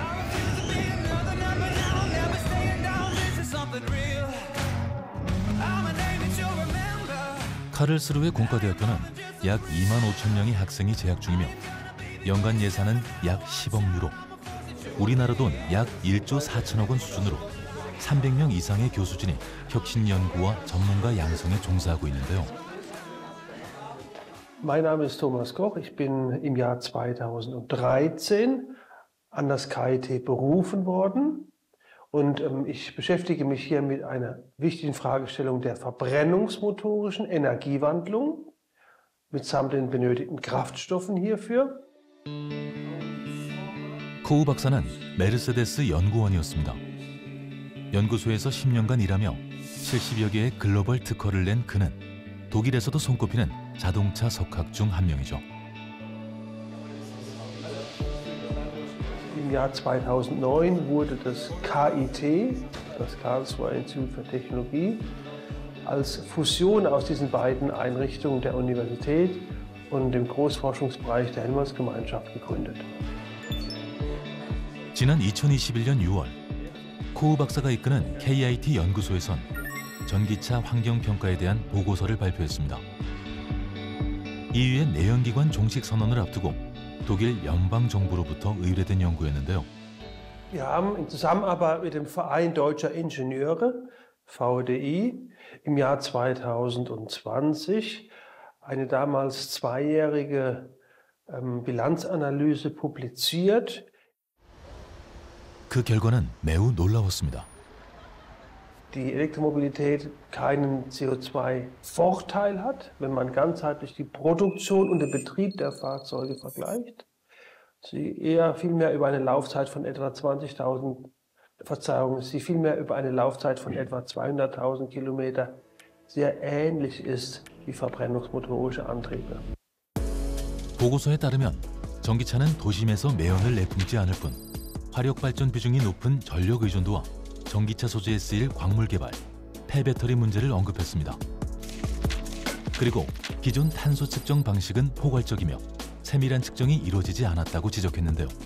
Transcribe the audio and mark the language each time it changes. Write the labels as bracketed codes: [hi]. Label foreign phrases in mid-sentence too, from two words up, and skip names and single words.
[ko] 카를스루해 공과대학교는 약 25,000명의 학생이 재학 중이며 연간 예산은 약 10억 유로, 우리나라 돈 약 1조 4천억 원 수준으로 300명 이상의 교수진이 혁신 연구와 전문가 양성에 종사하고 있는데요. [de] Mein Name ist Thomas Koch. Ich bin im Jahr 2013 an das KIT berufen worden und ich beschäftige mich hier mit einer wichtigen Fragestellung der verbrennungsmotorischen Energiewandlung mitsamt den benötigten Kraftstoffen hierfür. [ko] 코우 박사는 메르세데스 연구원이었습니다. 연구소에서 10년간 일하며 70여 개의 글로벌 특허를 낸 그는 독일에서도 손꼽히는 자동차 석학 중 한 명이죠. [de] Im Jahr 2009 wurde das KIT, das Karlsruher Institut für Technologie, als Fusion aus diesen beiden Einrichtungen der Universität und dem Großforschungsbereich der Helmholtz-Gemeinschaft gegründet. [ko] 지난 2021년 6월, 코우 박사가 이끄는 KIT 연구소에선 전기차 환경평가에 대한 보고서를 발표했습니다. EU의 내연기관 종식 선언을 앞두고 독일 연방정부로부터 의뢰된 연구였는데요. [de] Wir haben in Zusammenarbeit mit dem Verein Deutscher Ingenieure, VDI, im Jahr 2020 eine damals zweijährige Bilanzanalyse publiziert. [ko] 그 결과는 매우 놀라웠습니다. [de] Die Elektromobilität keinen CO2-Vorteil hat, wenn man ganzheitlich die Produktion und den Betrieb der Fahrzeuge vergleicht. Sie vielmehr über eine Laufzeit von etwa 200.000 Kilometer sehr ähnlich ist wie verbrennungsmotorische Antriebe. [ko] 보고서에 따르면 전기차는 도심에서 매연을 내뿜지 않을 뿐 화력 발전 비중이 높은 전력 의존도와 전기차 소재에 쓰일 광물 개발, 폐배터리 문제를 언급했습니다. 그리고 기존 탄소 측정 방식은 포괄적이며 세밀한 측정이 이루어지지 않았다고 지적했는데요.